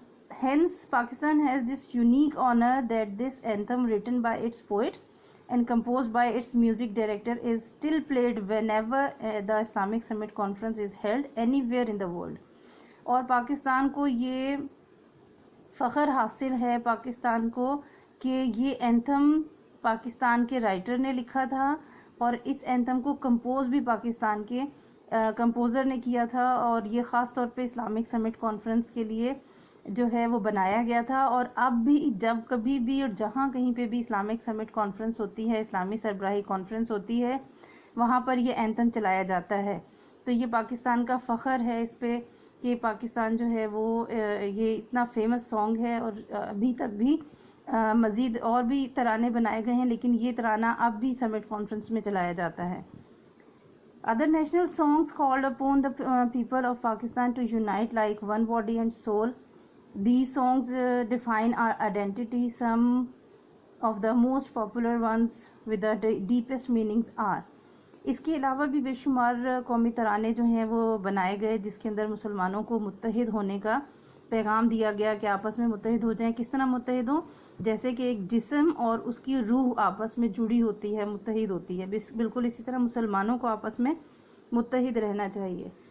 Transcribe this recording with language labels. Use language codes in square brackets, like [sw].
[en] Hence, Pakistan has this unique honor that this anthem written by its poet and composed by its music director is still played whenever the Islamic Summit Conference is held anywhere in the world. [ur] اور پاکستان کو یہ فخر حاصل ہے پاکستان کو کہ یہ anthem Pakistan کے رائٹر نے لکھا تھا، اور اس اینتھم کو کمپوز بھی پاکستان کے کمپوزر نے کیا تھا، اور یہ خاص طور پہ اسلامک سمٹ کانفرنس کے لیے جو ہے وہ بنایا گیا تھا. اور اب بھی جب کبھی بھی اور جہاں کہیں پہ بھی اسلامک سمٹ کانفرنس ہوتی ہے، اسلامی سربراہی کانفرنس ہوتی ہے، وہاں پر یہ اینتھم چلایا جاتا ہے. تو یہ پاکستان کا فخر ہے اس پہ کہ پاکستان جو ہے وہ یہ اتنا فیمس سانگ ہے اور ابھی تک بھی مزید اور بھی ترانے بنائے گئے ہیں، لیکن یہ ترانہ اب بھی سمٹ کانفرنس میں چلایا جاتا ہے. [en] Other national songs called upon the people of Pakistan to unite like one body and soul. These songs define our identity. Some of the most popular ones with the deepest meanings are. [ur] اس کے علاوہ بھی بے شمار قومی ترانے جو ہیں وہ بنائے گئے، جس کے اندر مسلمانوں کو متحد ہونے کا پیغام دیا گیا کہ آپس میں متحد ہو جائیں. کس طرح متحد ہوں؟ جیسے کہ ایک جسم اور اس کی روح آپس میں جڑی ہوتی ہے، متحد ہوتی ہے، بالکل اسی طرح مسلمانوں کو آپس میں متحد رہنا چاہیے.